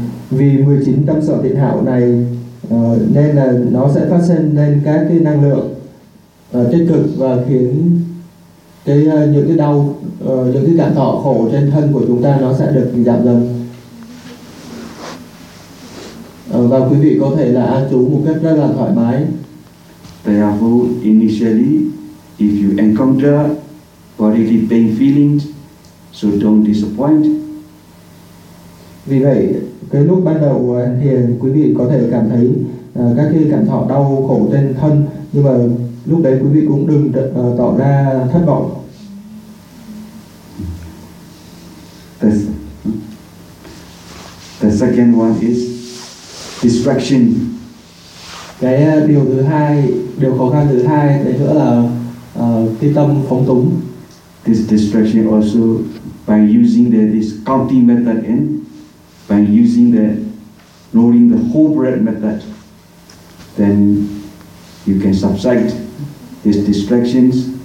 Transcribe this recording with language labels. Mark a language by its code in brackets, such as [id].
[vi] Vì 19 tâm sở thiện hảo này nên là nó sẽ phát sinh lên các cái năng lượng tích cực và khiến cái những cái đau những cái cảm thọ khổ trên thân của chúng ta nó sẽ được giảm dần. Và quý vị có thể là an trú một cách rất là thoải mái. [en] Therefore, initially, if you encounter bodily pain feelings, so don't disappoint. [vi] Vì vậy, cái lúc ban đầu thì quý vị có thể cảm thấy các cái cảm thọ đau khổ trên thân, nhưng mà lúc đấy quý vị cũng đừng tỏ ra thất vọng. [en] The second one is distraction. [vi] Cái điều thứ hai, điều khó khăn thứ hai đấy nữa là cái tâm phóng túng. [en] This distraction also by using this counting method and by using rolling the whole bread method, then you can subside these distractions.